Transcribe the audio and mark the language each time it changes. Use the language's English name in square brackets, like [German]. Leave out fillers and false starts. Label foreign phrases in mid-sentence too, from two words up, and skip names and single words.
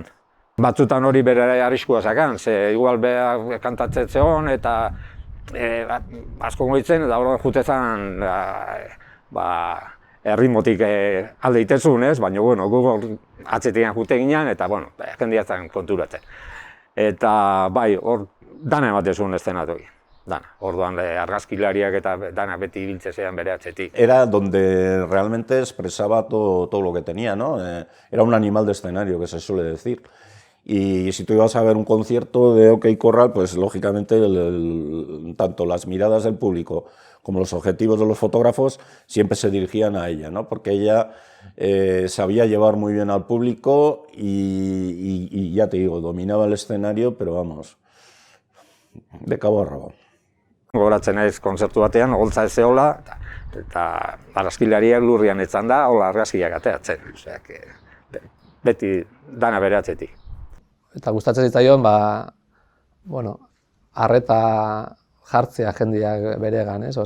[Basque] Batzutan hori bere arriskua zakan, ze igual beha kantatzen zegoen eta asko goitzen, eta hori jute zen erritmotik alde itezun, ez? Baina, gu atzetian jute ginen, eta, jendia zen konturatzen. Eta, bai, hor dana ematezun eszenatoki. Dana, orduan argazkilariak eta dana beti ibiltze zean bere atzetik. [Spanish] Era donde realmente expresaba todo lo que tenía, ¿no? Era un animal de escenario, que se suele decir. Y si tú ibas a ver un concierto de OK Corral, pues lógicamente tanto las miradas del público como los objetivos de los fotógrafos siempre se dirigían a ella, ¿no? Porque ella sabía llevar muy bien al público y ya te digo, dominaba el escenario, pero vamos, de cabo a rabo. [Basque] Gogoratzen naiz kontzertu batean, holtza ez zehola, eta argazkilariak lurrian etzan da, hola argazkiak ateatzen. Oseak, beti dana bere atzetik. Eta gustatzen zitzaion, arreta jartzea jendeak beregan, ez?